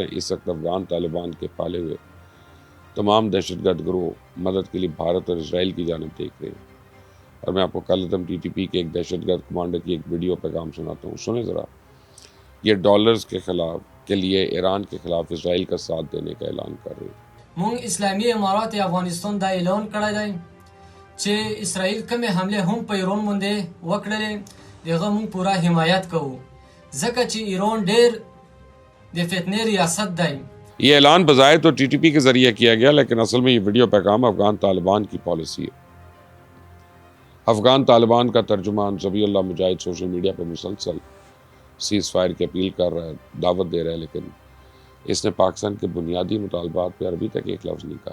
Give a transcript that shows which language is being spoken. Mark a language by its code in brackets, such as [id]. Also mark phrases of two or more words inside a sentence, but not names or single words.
[ur] اس وقت افغان طالبان کے پالے ہوئے تمام دہشت گرد گروہ مدد کے لیے بھارت اور اسرائیل کی جانب دیکھ رہے ہیں۔ اور میں آپ کو کل TTP کے ایک دہشت گرد کمانڈر کی ایک ویڈیو پیغام سناتا ہوں، سنیں ذرا۔ یہ ڈالرز کے لیے ایران کے خلاف اسرائیل کا ساتھ دینے کا اعلان کر رہے ہیں۔ [ps] مونږ اسلامي امارات افغانستان دا اعلان کړی دی چې اسرائیل کومې حملې هم په ایران باندې وکړلې دغه مونږ پوره حمایت کوو ځکه چې ایران ډېر د فتنې ریاست دی۔ [ur] یہ اعلان بظاہر تو TTP کے ذریعے کیا گیا، لیکن اصل میں یہ ویڈیو پیغام افغان طالبان کی پالیسی ہے۔ افغان طالبان کا ترجمان ذبیح اللہ مجاہد [en] social media [ur] پہ مسلسل [en] cease fire [ur] کی اپیل کر رہا ہے، دعوت دے رہا ہے، لیکن اس نے پاکستان کے بنیادی مطالبات پہ ابھی تک ایک لفظ نہیں کہا۔